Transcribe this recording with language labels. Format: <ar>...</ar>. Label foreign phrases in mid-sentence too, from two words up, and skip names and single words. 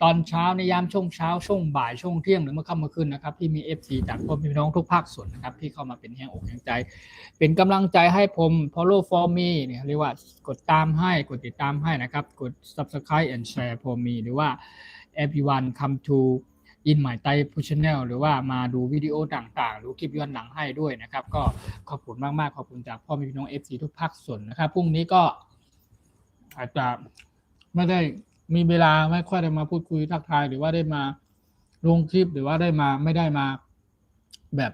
<th>อนเช้าในยามช่วงเช้าช่วงบ่ายช่วงเที่ยงหรือเมื่อค่ำเมื่อคืนนะครับที่มี FC จากพ่อแม่พี่น้องทุกภาคส่วนนะครับที่เข้ามาเป็นแห่งอกแห่งใจเป็นกำลังใจให้ผม</th> <en>follow for me</en> <th>เนี่ยเรียกว่ากดตามให้กดติดตามให้นะครับกด</th> <en>subscribe and share for me</en> <th>หรือว่า</th> <en>everyone come to in my Thai channel</en> <th>หรือว่ามาดูวิดีโอต่างๆหรือคลิปย้อนหลังให้ด้วยนะครับก็ขอบคุณมากๆขอบคุณจากพ่อแม่พี่น้อง FC ทุกภาคส่วนนะครับพรุ่งนี้ ก็อาจจะไม่ได้มีเวลาไม่ค่อยได้มาพูดคุยทักทายหรือว่าได้มาลงคลิปหรือว่าไม่ได้มาแบบ</th>